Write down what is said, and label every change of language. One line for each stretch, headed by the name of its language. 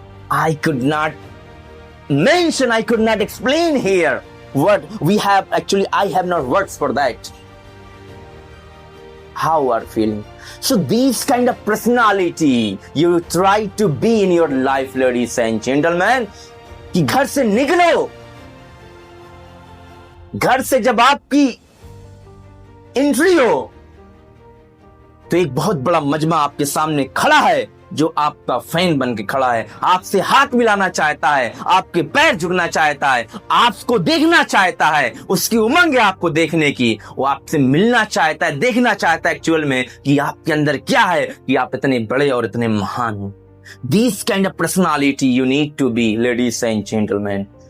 English: I could not mention, I could not explain here what we have. Actually, I have no words for that. How are feeling? So these kind of personality you try to be in your life, ladies and gentlemen.
Hindi: कि घर से निकलो, घर से जब आपकी entry हो तो एक बहुत बड़ा मजमा आपके सामने खड़ा है, जो आपका फैन बन के खड़ा है, आपसे हाथ मिलाना चाहता है, आपके पैर झुकना चाहता है, आपको देखना चाहता है, उसकी उमंग है आपको देखने की, वो आपसे मिलना चाहता है, देखना चाहता है एक्चुअल में कि आपके अंदर क्या है, कि आप इतने बड़े और इतने महान हो.
English: This kind of personality you need to be, ladies and gentlemen.